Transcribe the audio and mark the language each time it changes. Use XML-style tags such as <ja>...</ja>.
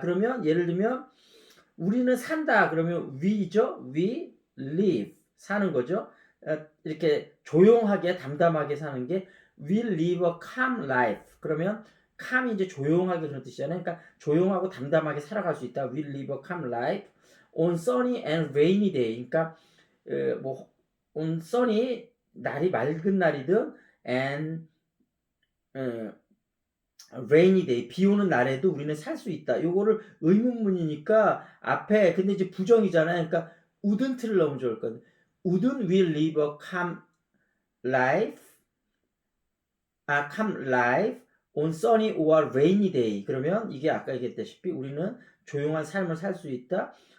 <ko>그러면 예를 들면 우리는 산다. 그러면 we죠.</ko> <en>we live.</en> <ko>사는 거죠. 이렇게 조용하게 담담하게 사는 게</ko> <en>we live a calm life.</en> <ko>그러면 calm이 이제 조용하게 그런 뜻이잖아요. 그러니까 조용하고 담담하게 살아갈 수 있다.</ko> <en>we live a calm life on sunny and rainy day.</en> <ko>그러니까 뭐 on sunny 날이 맑은 날이든 and 어, rainy day 비 오는 날에도 우리는 살 수 있다. 요거를 의문문이니까 앞에 근데 이제 부정이잖아요. 그러니까 wouldn't를 넣으면 좋을 것 같아요.</ko> <en>Wouldn't we live a calm life? calm life on sunny or rainy day.</en> <ko>그러면 이게 아까 얘기했다시피 우리는 조용한 삶을 살 수 있다.</ko>